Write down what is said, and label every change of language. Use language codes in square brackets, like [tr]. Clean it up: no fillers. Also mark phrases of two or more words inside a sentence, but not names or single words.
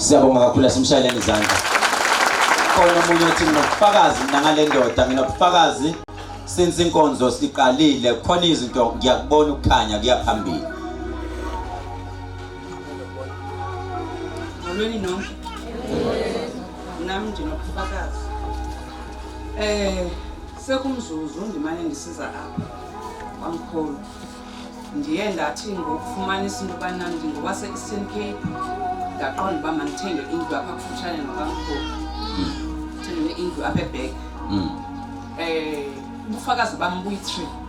[zu] Siyabonga kakhulu asimshayeleni izandla. Khona umunye uthi nginobufakazi nangale ndoda nginobufakazi since inkonzo siqalile khona izinto ngiyakubona ukukhanya kuyaphambili. [xh] Molweni nonke. Nami nje nobufakazi. Sekumzuzu ndimane ndisiza apha kwamkhulu. Ndiye ndathi ngokufumanisa into yobana ndingowase-Eastern Cape ndaqonda uba mandithenge indlu apha kufutshane nokwamkhulu. Ndithenge indlu apha eBhek. Ubufakazi bam buyi-3.